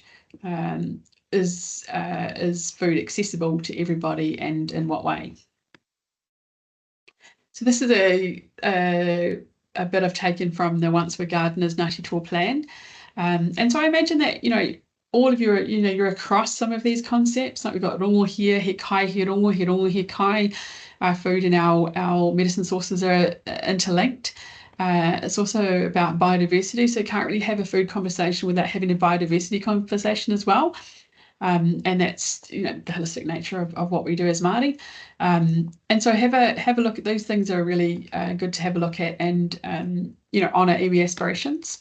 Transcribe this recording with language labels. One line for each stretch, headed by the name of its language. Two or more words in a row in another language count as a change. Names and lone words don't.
English: Is food accessible to everybody, and in what way? So this is a bit I've taken from the Once Were Gardeners Ngāti Toa plan. And so I imagine that, all of you are, you're across some of these concepts. Like we've got rongo here,
Māori: he kai, he rongo, he kai.
English: Our food and our medicine sources are interlinked. It's also about biodiversity. So you can't really have a food conversation without having a biodiversity conversation as well. And that's, the holistic nature of what we do as Māori. And so have a look at those things are really good to have a look at and, honour iwi aspirations.